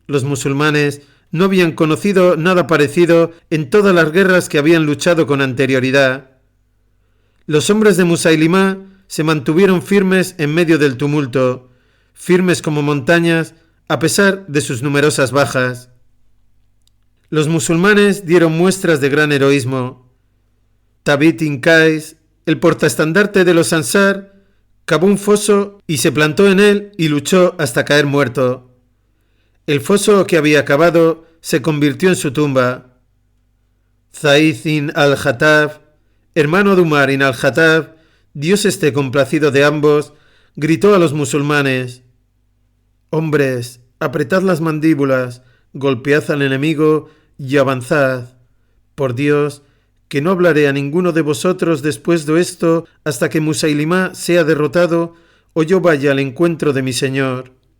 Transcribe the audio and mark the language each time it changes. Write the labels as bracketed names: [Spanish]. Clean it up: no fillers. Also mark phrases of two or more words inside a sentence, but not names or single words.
[Spanish] Los musulmanes no habían conocido nada parecido en todas las guerras que habían luchado con anterioridad. Los hombres de Musailimá se mantuvieron firmes en medio del tumulto, firmes como montañas, a pesar de sus numerosas bajas. Los musulmanes dieron muestras de gran heroísmo. Thabit ibn Qais, el portaestandarte de los Ansar, cavó un foso y se plantó en él y luchó hasta caer muerto. El foso que había cavado se convirtió en su tumba. Zaid ibn al-Khattab, hermano de Umar ibn al-Khattab, Dios esté complacido de ambos, gritó a los musulmanes: «Hombres, apretad las mandíbulas, golpead al enemigo y avanzad. Por Dios, que no hablaré a ninguno de vosotros después de esto hasta que Musailimá sea derrotado o yo vaya al encuentro de mi Señor».